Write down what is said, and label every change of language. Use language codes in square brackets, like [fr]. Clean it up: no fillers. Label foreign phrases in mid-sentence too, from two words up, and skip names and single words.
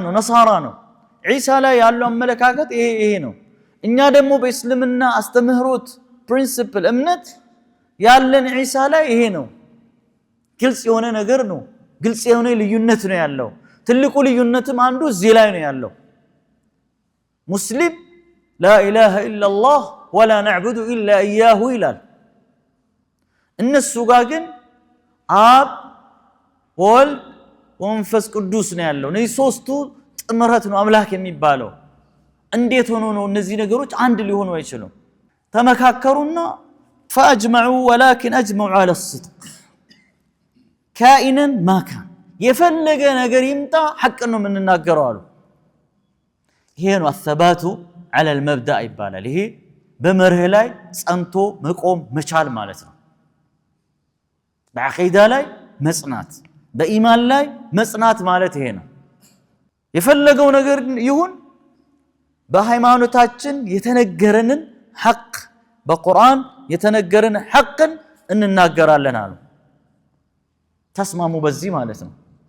[am] ነው ነሳራ ነው ዒሳ ላይ ያለው አመለካከት ይሄ ነው እኛ ደግሞ በእስልምና አስተምህሮት ፕሪንሲፕል እምነት ያለን ዒሳ ላይ ይሄ ነው ግልጽ የሆነ ነገር ነው ግልጽ የሆነ ልዩነት ነው ያለው ትልቁ ልዩነትም አንዱ እዚህ ላይ ነው ያለው ሙስሊም [ar] لا اله الا الله ولا نعبد الا اياه [am] ይላል እነሱ ጋር ግን አብ ወልድ ወመንፈስ ቅዱስ ነው ያለው እነዚህ ሶስቱ ጥምረት ነው አምላክ የሚባለው እንዴት ሆኖ ነው እነዚህ ነገሮች አንድ ሊሆኑ አይችሉም ተመካከሩና [ar] فاجمعوا ولكن اجمعوا على الصدق كائنا ما كان [am] የፈለገ ነገር ይምጣ ሐቅ ነው የምንናገረው አሉ ይሄ ነው [ar] الثبات على المبدا [am] ይባላል ይሄ በመርህ ላይ ጸንቶ መቆም መቻል ማለት ነው በአቂዳ ላይ መጽናት በኢማን ላይ መጽናት ማለት ይሄ ነው የፈለገው ነገር ይሁን በሃይማኖታችን የተነገረንን ሐቅ በቁርአን የተነገረን ሐቅን እንናገራለን አሉ ተስማሙ በዚህ ማለት ነው